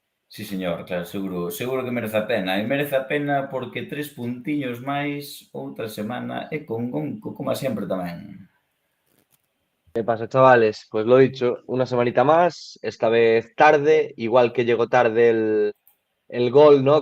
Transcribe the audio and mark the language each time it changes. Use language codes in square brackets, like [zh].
[gl] Sí, señor, claro, seguro que merece a pena. E merece a pena porque 3 puntiños máis outra semana e con Gonco, como sempre tamén. [es] ¿Qué pasa, chavales? Pues lo dicho, una semanita más, esta vez tarde, igual que llegó tarde el gol, ¿no?